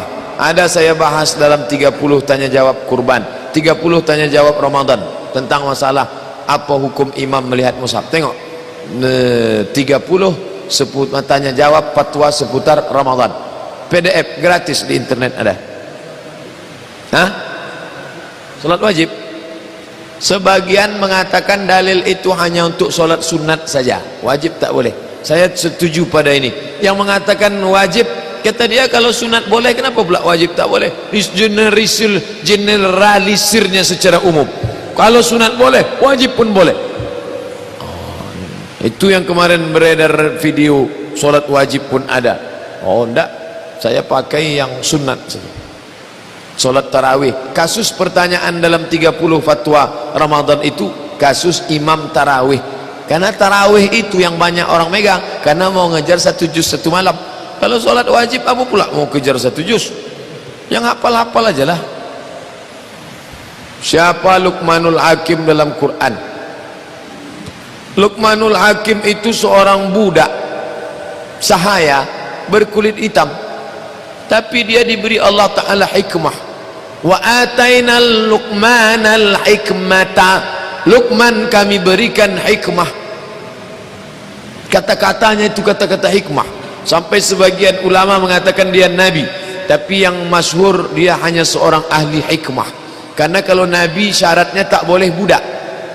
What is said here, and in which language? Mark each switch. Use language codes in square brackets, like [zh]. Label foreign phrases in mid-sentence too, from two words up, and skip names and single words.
[id] Ada saya bahas dalam 30 tanya jawab kurban, 30 tanya jawab Ramadan, tentang masalah apa hukum imam melihat mushaf. Tengok 30 tanya jawab fatwa seputar Ramadan, PDF gratis di internet ada. Salat wajib. Sebagian mengatakan dalil itu hanya untuk solat sunat saja, wajib tak boleh. Saya setuju pada ini. Yang mengatakan wajib, kata dia kalau sunat boleh, kenapa pula wajib tak boleh? Generalisirnya secara umum. Kalau sunat boleh, wajib pun boleh. Itu yang kemarin beredar video solat wajib pun ada. Oh enggak, saya pakai yang sunat saja. Solat tarawih. Kasus pertanyaan dalam 30 fatwa Ramadan itu kasus imam tarawih. Karena tarawih itu yang banyak orang megang, karena mau ngejar 1 juz 1 malam. Kalau solat wajib apa pula mau kejar 1 juz? Yang hafal-hafal aja lah. Siapa Luqmanul Hakim dalam Quran? Luqmanul Hakim itu seorang budak sahaya berkulit hitam, tapi dia diberi [ar] الله تعالى [id] hikmah. [ar] وآتينا لقمان الحكمة. [id] Luqman kami berikan hikmah. Kata-katanya itu kata-kata hikmah. Sampai sebagian ulama mengatakan dia nabi, tapi yang masyhur dia hanya seorang ahli hikmah. Karena kalau nabi syaratnya tak boleh budak.